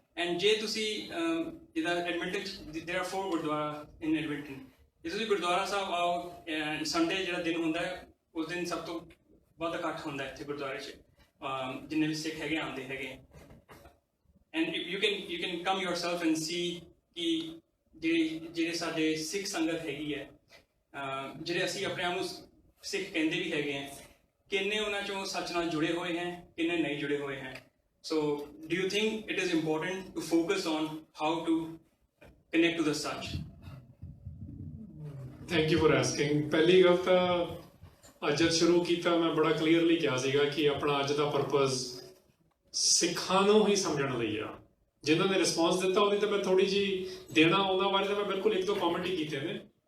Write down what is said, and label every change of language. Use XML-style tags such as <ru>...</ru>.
<pa>And ਜੇ ਤੁਸੀਂ ਜਿੱਦਾਂ Edmonton</pa> <en>there are 4 gurdwara in Edmonton,</en> <pa>ਜੇ ਤੁਸੀਂ ਗੁਰਦੁਆਰਾ ਸਾਹਿਬ ਆਓ ਸੰਡੇ ਜਿਹੜਾ ਦਿਨ ਹੁੰਦਾ ਹੈ ਉਸ ਦਿਨ ਸਭ ਤੋਂ ਵੱਧ ਇਕੱਠ ਹੁੰਦਾ ਇੱਥੇ ਗੁਰਦੁਆਰੇ 'ਚ, ਜਿੰਨੇ ਵੀ ਸਿੱਖ ਹੈਗੇ ਆਉਂਦੇ ਹੈਗੇ।</pa> <en>and you can come yourself and see</en> <pa>ਕਿ ਜਿਹੜੇ ਸਾਡੇ ਸਿੱਖ ਸੰਗਤ ਹੈਗੀ ਹੈ, ਜਿਹੜੇ ਅਸੀਂ ਆਪਣੇ ਆਪ ਨੂੰ ਸਿੱਖ ਕਹਿੰਦੇ ਵੀ ਹੈਗੇ ਹੈ, ਕਿੰਨੇ ਉਹਨਾਂ 'ਚੋਂ ਸੱਚ ਨਾਲ ਜੁੜੇ ਹੋਏ ਹੈ, ਕਿੰਨੇ ਨਹੀਂ ਜੁੜੇ ਹੋਏ ਹੈ।</pa> <en>So do you think it is important to focus on how to connect to the Sach? Thank you for asking.</en> <pa>ਪਹਿਲੀ ਗੱਲ ਤਾਂ ਅੱਜ ਸ਼ੁਰੂ ਕੀਤਾ ਮੈਂ ਬੜਾ ਕਲੀਅਰਲੀ ਕਿਹਾ ਸੀਗਾ ਕਿ ਆਪਣਾ ਅੱਜ ਦਾ ਪਰਪਸ ਸਿੱਖਾਂ ਨੂੰ ਹੀ ਸਮਝਣ ਲਈ ਆ। ਜਿਨ੍ਹਾਂ ਨੇ ਰਿਸਪੌਂਸ ਦਿੱਤਾ ਉਹਦੀ ਤਾਂ ਮੈਂ ਥੋੜੀ ਜੀ ਦੇਣਾ, ਉਹਨਾਂ ਬਾਰੇ ਤਾਂ ਮੈਂ ਬਿਲਕੁਲ ਇੱਕ ਦੋ ਕਮੈਂਟ ਹੀ ਕੀਤੇ ਨੇ।</pa>